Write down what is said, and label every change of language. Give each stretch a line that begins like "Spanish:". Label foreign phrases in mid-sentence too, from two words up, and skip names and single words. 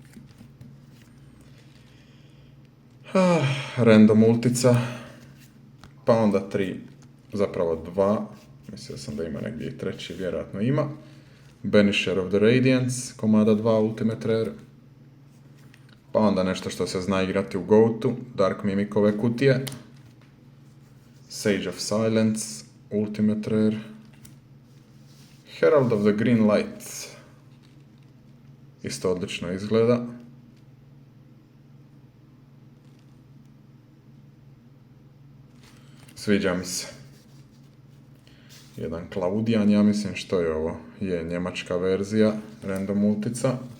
Croatian: Random ultica. Pa onda 3, zapravo 2. Mislio sam da ima negdje i treći, vjerojatno ima. Banisher of the Radiance, komada 2,
English: Ultimate Rare.
Croatian: Pa onda nešto što se zna igrati u Goatu, Dark Mimikove kutije. Sage of Silence,
English: Ultimate Rare.
Croatian: Herald of the Green Light. Isto odlično izgleda. Sviđa mi se. Jedan Klaudijan, ja mislim što je ovo. Je njemačka verzija, random ultica.